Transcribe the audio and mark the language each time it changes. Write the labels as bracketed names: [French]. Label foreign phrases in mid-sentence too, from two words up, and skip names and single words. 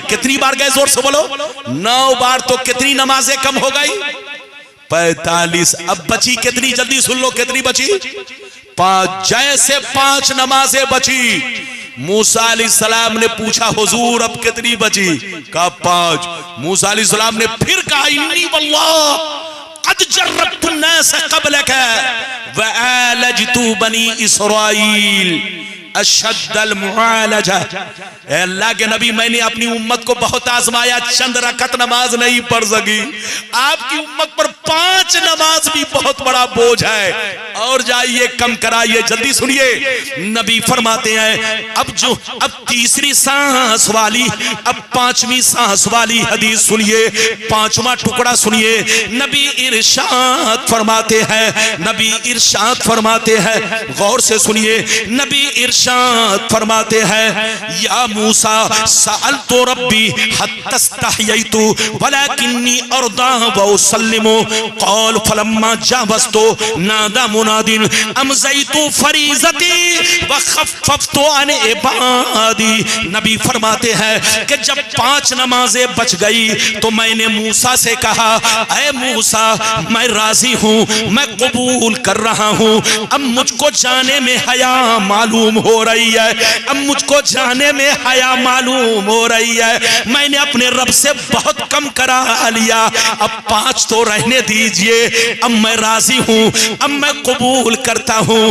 [Hindi] कितनी बार गए? जोर से बोलो। 9 बार। तो कितनी नमाजें कम हो गई? 45। अब बची कितनी? जल्दी सुन लो, कितनी बची? 5। जैसे 5 नमाजें बची, मूसा अलैहिस्सलाम ने पूछा, हुजूर अब कितनी बची? कहा 5। मूसा अलैहिस्सलाम ने फिर कहा, [Arabic] إني والله قد جربت الناس قبلك وعالجت بني إسرائيل أشد المعالجة. [Hindi] अल्लाह के नबी, मैंने अपनी उम्मत को बहुत आजमाया, चंद रकत नमाज नहीं पढ़ सकी, आपकी उम्मत पर 5 नमाज भी बहुत बड़ा बोझ है, और जाइए कम कराइए। जल्दी सुनिए, नबी फरमाते हैं, अब तीसरी सांस वाली, अब 5वीं सांस वाली हदीस सुनिए, 5वां टुकड़ा सुनिए। नबी इरशाद फरमाते हैं, नबी इरशाद फरमाते हैं, गौर से सुनिए। नबी इरशाद फरमाते हैं, [Arabic] يا موسى سألت ربي حتى استحييت ولكني أرضى وأسلم قال فلما جاوزت نادى مناد أمضيت فريضتي وخففت عن عبادي. [Hindi] नबी फरमाते हैं कि जब 5 नमाजें बच गई तो मैंने मूसा से कहा, ऐ मूसा मैं राजी हूँ, मैं कबूल कर रहा हूँ, अब मुझको जाने में हया मालूम हो रही है, अब मुझको जाने में हया मालूम हो रही है, मैंने अपने रब से बहुत कम करा लिया, अब 5 तो रहने दीजिए, अब मैं राजी हूँ, अब मैं कबूल करता हूँ।